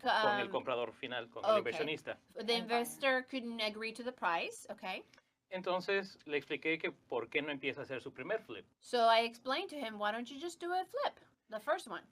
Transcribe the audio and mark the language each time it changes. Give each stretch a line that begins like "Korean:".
Spanish: con el comprador final, con el inversionista.
English: The investor couldn't agree to the price. Okay.
Spanish: Entonces le expliqué que por qué no empieza a hacer su primer flip.
English: So I explained to him, why don't you just do a flip, the first one?